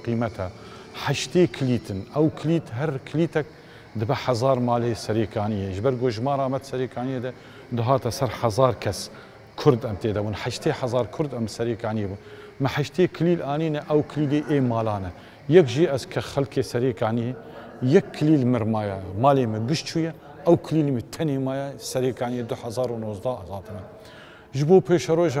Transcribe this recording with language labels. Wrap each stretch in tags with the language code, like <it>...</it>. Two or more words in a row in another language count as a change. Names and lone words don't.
<ku>قیمەتە هەشتێ کلیتن ئەو کلیت هەر کلیتێک دبە 1000 مالێ سەرێکانیە ji ber gojmara me Serêkaniyê de dihate ser 1000 kes Kurd em têde bûn 1000 Kurd em Serêkaniyê bûn me heştê kilîl anîne ew kilîlê ê malan e yek jî ez ke xelkê Serêkaniyê yek kilîl mir maye malê me giş çûye ew kilîlê me tenê maye Serêkaniyê 2019 azatime ji bo pêşeroja</ku>